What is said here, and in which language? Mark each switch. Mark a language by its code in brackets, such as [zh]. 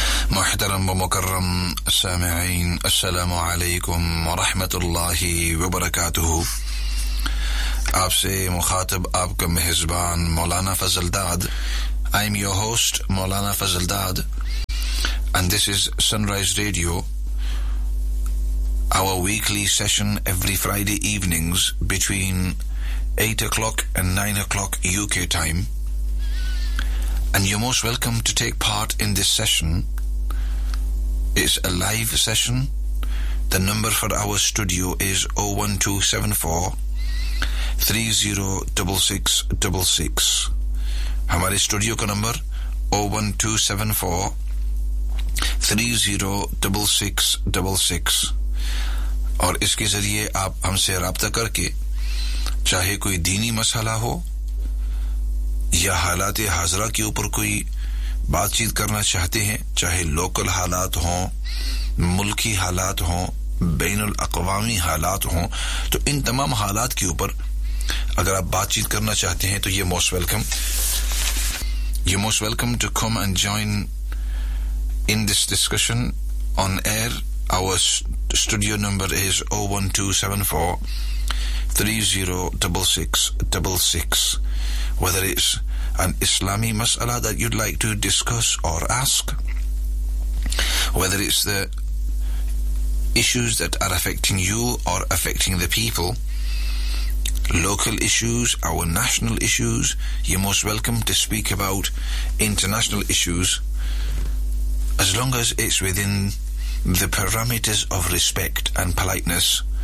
[ur] محترم ومكرم سامعين السلام عليكم ورحمة الله وبركاته آپ سے مخاطب آپ کا محزبان مولانا فضل داد [en] I'm your host Maulana Fazal Dad and this is Sunrise Radio Our weekly session every Friday evenings between 8 o'clock and 9 o'clock UK time. And you're most welcome to take part in this session. It's a live session. The number for our studio is 01274-306666. [ur] Hamare studio ka number 01274-306666. اور اس کے ذریعے آپ ہم سے رابطہ کر کے چاہے کوئی دینی مسئلہ ہو یا حالات حاضرہ کے اوپر کوئی بات چیت کرنا چاہتے ہیں چاہے لوکل حالات ہوں ملکی حالات ہوں بین الاقوامی حالات ہوں تو ان تمام حالات کے اوپر اگر آپ بات چیت کرنا چاہتے ہیں تو یہ [en] Most welcome you most welcome to come and join in this discussion on air Our studio number is 01274-306666. Whether it's an Islami mas'ala that you'd like to discuss or ask, whether it's the issues that are affecting you or affecting the people, local issues, our national issues, you're most welcome to speak about international issues, as long as it's within the parameters of respect and politeness.